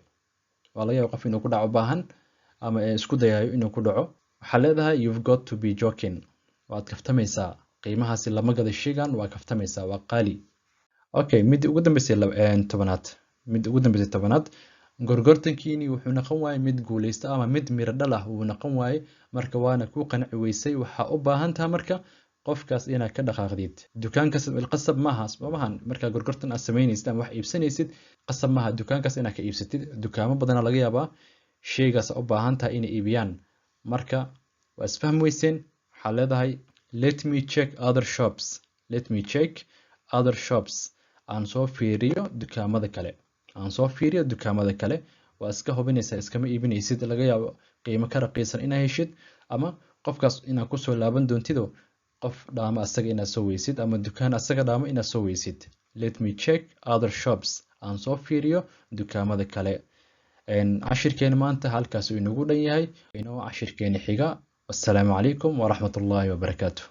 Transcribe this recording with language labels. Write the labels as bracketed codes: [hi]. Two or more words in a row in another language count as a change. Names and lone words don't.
[so] waa laga yaabo qof inuu ku dhaco baahan ama isku dayayo inuu ku dhaco. waxaa leedahay [en] you've got to be joking. [so] waad kaftamaysaa. qiimahaasi lama gada shaygan waa kaftamaysaa waa qaali. Okay, mid ugu dambeysay 10aad gorgortankiini wuxuu noqon waayay mid guuleysta ama mid miro dhal ah uu noqon waayay marka waana ku qanci weysay. waxa u baahan tahay marka qofkaas inaad ka dhaqaaqdid. dukaankaas qasab maaha sababahan marka gorgortan aad sameynaysid ama wax iibsanaysid qasab maaha dukaankaas inaad ka iibsatid. dukaamo badan laga yaabaa shaygaas u baahan tahay inay iibiyaan marka waa isfahm weyseen. waxaa leedahay [en] let me check other shops. Let me check other shops. [so] aan soo fiiriyo dukaamada kale. aan soo fiiriyo dukaamada kale. waa iska hubinaysaa iskama iibinaysid laga yaabo qiimo ka raqiisan inaad heshid ama qofkaas inaad ku soo laaban doontido qof dhaama asaga inaad soo weysid ama dukaan asaga dhaama inaad soo weysid. [en] Let me check other shops. [so] aan soo fiiriyo dukaamada kale. cashirkeena maanta halkaas uu inagu dhan yahay. inoo cashirkeena xiga. [ar] السلام عليكم ورحمة الله وبركاته.